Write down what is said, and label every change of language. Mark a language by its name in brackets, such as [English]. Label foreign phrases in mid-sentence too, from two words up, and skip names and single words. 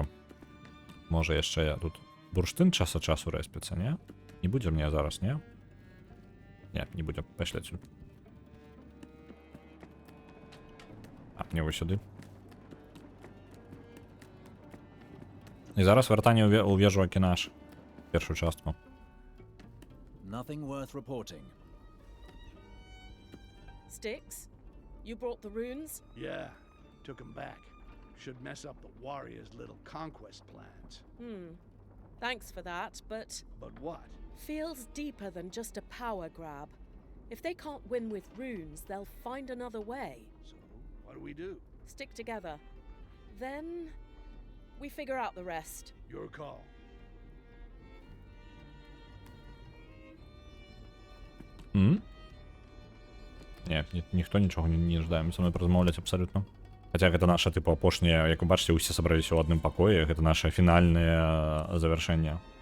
[Belarusian] Можа яшчэ тут бурштын час ад часу рэспіцца, не? Не будзе мне зараз, не? Не будзе, пайшлі адсюль. Не вось сюды. І зараз вяртанне ў вежу Акінаш. Першую частку. [English] Nothing worth reporting. Styx? You brought the runes? Yeah, took them back. Should mess up the warriors' little conquest plans. Thanks for that, but... But what? Feels deeper than just a power grab. If they can't win with runes, they'll find another way. So, what do we do? Stick together. Then... we figure out the rest. Your call. [Belarusian] Не, ніхто нічога не жадае са мной паразмаўляць абсалютна. Хаця гэта наша, типу, апошняе, як вы бачыце, усе сабраліся ў адным пакоі, гэта наша фінальнае завяршэнне.